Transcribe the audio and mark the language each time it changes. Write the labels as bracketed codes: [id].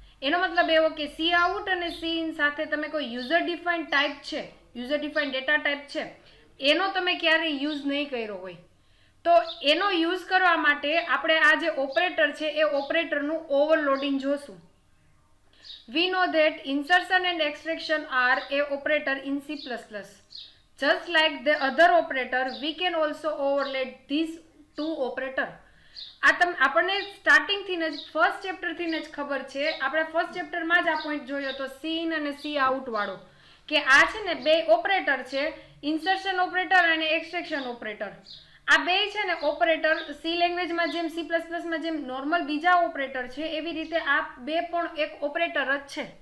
[gu] એનો મતલબ એવો કે સી આઉટ અને સી ઇન સાથે તમે કોઈ યુઝર ડિફાઇન્ડ ટાઈપ છે, યુઝર ડિફાઇન્ડ ડેટા ટાઈપ છે, એનો તમે ક્યારેય યુઝ નહીં કર્યો હોય. તો એનો યુઝ કરવા માટે આપણે આ જે ઓપરેટર છે એ ઓપરેટરનું ઓવરલોડિંગ જોશું. [en] We know that insertion and extraction are a operator in C++. Just like the other operator, we can also overlay these two operator. [gu] આપણને સ્ટાર્ટિંગથી જ ફર્સ્ટ ચેપ્ટરથી જ ખબર છે, આપણે ફર્સ્ટ ચેપ્ટરમાં જ આ પોઈન્ટ જોયો તો સી ઇન અને સી આઉટ વાળો, કે આ છે ને બે ઓપરેટર છે, ઇન્સર્શન ઓપરેટર અને એક્સટ્રેક્શન ઓપરેટર. આ બે છે ને ઓપરેટર સી લેંગ્વેજમાં જેમ સી પ્લસ પ્લસમાં જેમ નોર્મલ બીજા ઓપરેટર છે એવી રીતે આ બે પણ એક ઓપરેટર જ છે.